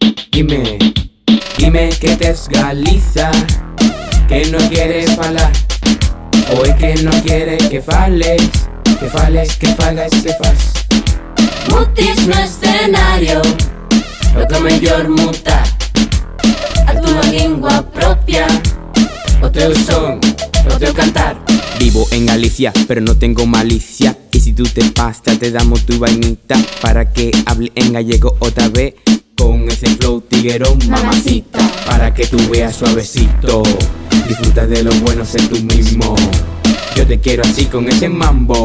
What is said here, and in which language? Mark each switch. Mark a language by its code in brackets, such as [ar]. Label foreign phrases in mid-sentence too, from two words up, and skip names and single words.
[gl] Dime, dime que tes Galiza, que [es] no quieres [gl] falar, [es] o es que no quieres [gl] que fales, que fales, que fagas, que fas. Mutis no escenario, o que mellor mutar a túa lingua propia, O teu son, o teu cantar. [es] Vivo en Galicia, pero no tengo malicia. Y si tú te pasas, te damos tu vainita para que hable en gallego otra vez. Con ese flow tiguerón, mamacita, para que tú veas suavecito. Disfruta de lo bueno, sé tú mismo. Yo te quiero así con ese mambo.